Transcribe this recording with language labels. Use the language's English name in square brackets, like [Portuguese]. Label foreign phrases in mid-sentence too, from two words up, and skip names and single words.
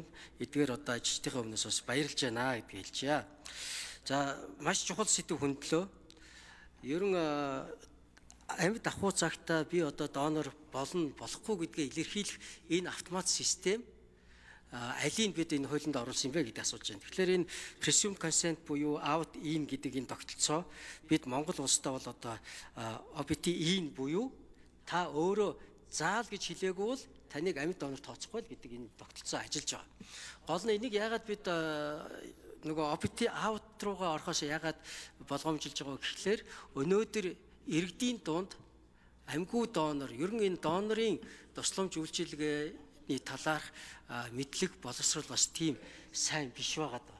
[Mongolian] Эдгээр одоо ажилчдын өмнөөс бас баярлж байна гэдгийг хэлчихье. За маш чухал сэдв хөндлөө. Ерөн амьд ахуй цагтаа би одоо донор болно болохгүй гэдгээ илэрхийлэх энэ автомат систем алийг бид энэ хуулинд оруулсан юм бэ гэдгийг асууж байна. Тэгэхээр энэ [English] presumed consent [Mongolian] буюу [English] out in [Mongolian] гэдэг энэ тогтолцоо бид Монгол улстай бол одоо [English] OPT in [Mongolian] буюу та өөрөө заал гэж хэлээгүй бол таныг амьд донор тооцохгүй гэдэг энэ тогтолцоо ажиллаж байгаа. Гол нь энийг яагаад бид нөгөө [English] OPT out [Mongolian] руугаа орохоос яагаад болгоомжилж байгаа гэхлээр өнөөдөр иргэдийн дунд амьгүй донор, ер нь энэ донорын тусламж үйлчилгээний талаарх мэдлэг боловсрол бас тийм сайн биш байгаа даа.